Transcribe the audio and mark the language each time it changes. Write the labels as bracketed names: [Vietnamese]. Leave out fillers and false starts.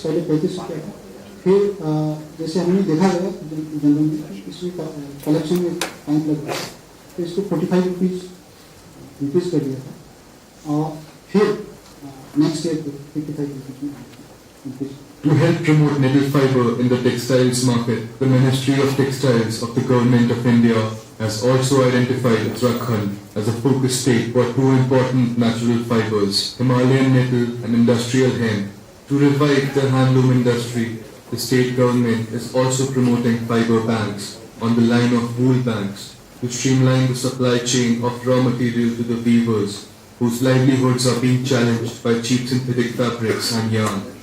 [Hindi] पहले 35 रुपया था फिर जैसे हमने देखा गया जनरल में इसमें कलेक्शन में टाइम लग रहा है, तो इसको 45 रुपीज़ इंक्रीज कर दिया था और फिर नेक्स्ट ईयर को 55 रुपीज़ में increase. [English] To help promote nettle fiber in the textiles market, the Ministry of Textiles of the Government of India has also identified Uttarakhand as a focus state for two important natural fibers, Himalayan nettle and industrial hemp. To revive the handloom industry, the state government is also promoting fiber banks on the line of wool banks to streamline the supply chain of raw material to the weavers, whose livelihoods are being challenged by cheap synthetic fabrics and yarn.